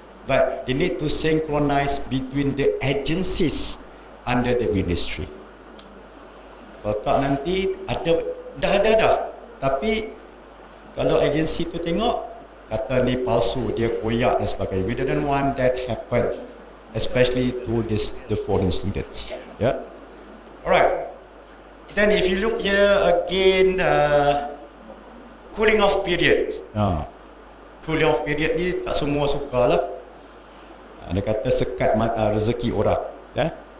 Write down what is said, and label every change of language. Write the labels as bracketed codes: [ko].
[en] But they need to synchronize between the agencies under the ministry. [ms] Kalau tak nanti dah. Tapi kalau agensi tu tengok kata ni palsu, dia koyak dan sebagainya. [en] We don't want that happen, especially to the foreign students. Yeah. Alright. Then if you look here again, cooling off period. [ms] Cooling off period ni tak semua suka lah. Dia kata sekat rezeki orang. Yeah.